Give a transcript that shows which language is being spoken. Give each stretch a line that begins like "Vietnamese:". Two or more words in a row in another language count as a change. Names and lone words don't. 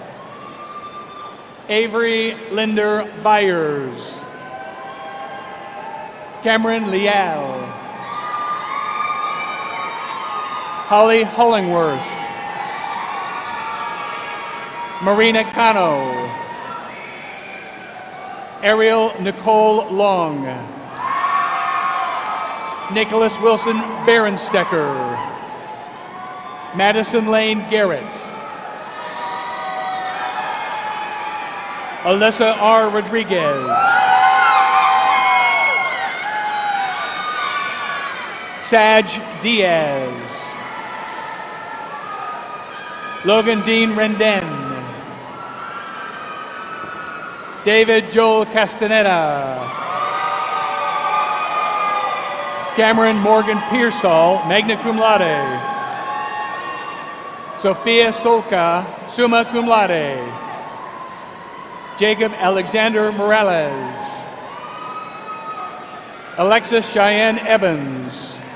English: Avery Linder Byers. Cameron Leal. Holly Hollingworth. Marina Cano. Ariel Nicole Long. Nicholas Wilson Berenstecker. Madison Lane Garrett. Alyssa R. Rodriguez. Saj Diaz. Logan Dean Rendon. David Joel Castaneda. Cameron Morgan Pearsall,
Latin: magna cum laude.
English: Sophia Solka,
Latin: summa cum laude.
English: Jacob Alexander Morales. Alexis Cheyenne Evans.